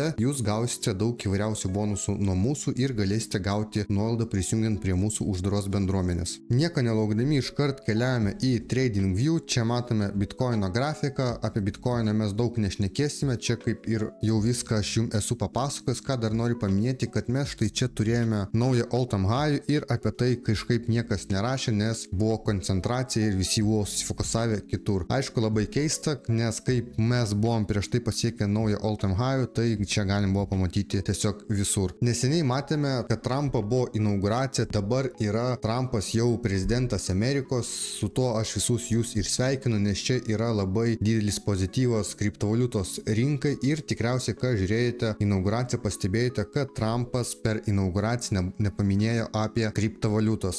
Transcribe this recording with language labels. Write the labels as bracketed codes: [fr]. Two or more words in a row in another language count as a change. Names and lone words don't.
[lt] Jūs gausite daug įvairiausių bonusų nuo mūsų ir galėsite gauti nuolaidą prisijungiant prie mūsų uždaros bendruomenės. Nieko nelaukdami iškart keliavame į TradingView. Čia matome Bitcoino grafiką. Apie Bitcoiną mes daug nešnekėsime. Čia kaip ir jau viską aš jums esu papasakojęs. Ką dar noriu paminėti, kad mes štai čia turėjome naują [en] all-time high [lt] ir apie tai kažkaip niekas nerašė, nes buvo koncentracija ir visi buvo susifokusavę kitur. Aišku, labai keista, nes kaip mes buvom prieš tai pasiekę naują [en] all-time high, [lt] tai čia galim buvo pamatyti tiesiog visur. Neseniai matėme, kad Trumpo buvo inauguracija, dabar yra Trumpas jau prezidentas Amerikos, su to aš visus jūs ir sveikinu, nes čia yra labai didelis pozityvas kriptovaliutos rinkai ir tikriausiai, ką žiūrėjote inauguraciją, pastebėjote, kad Trumpas per inauguraciją nepaminėjo apie kriptovaliutos.